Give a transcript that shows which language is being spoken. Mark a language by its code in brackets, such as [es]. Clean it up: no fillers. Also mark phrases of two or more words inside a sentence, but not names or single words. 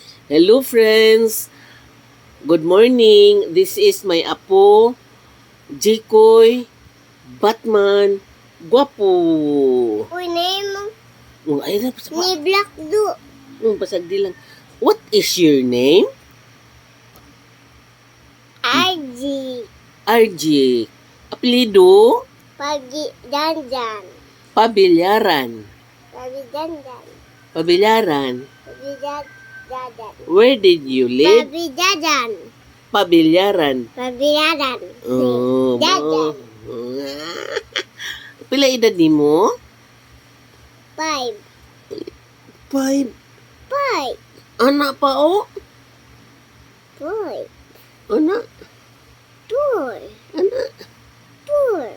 [en] Hello friends! Good morning! This is my apo, Jikoy, Batman, Guwapo. [ceb] Uy, name Ay na, ni Black Do. pasagdi lang. [en] What is your name? RG. RJ. [ceb] Apelido? Pagi Dandan. Pabilyaran. Pagi Dandan. Pabilyaran. Pagi Dadan. [en] Where did you live? Pagi Dadan. Pabilyaran. Pagi Dadan. [ceb] Oh, Dadan. Pila edad nimo? 5. 5. 5. Anak pa o? 4. Anak? 4. Anak? 4.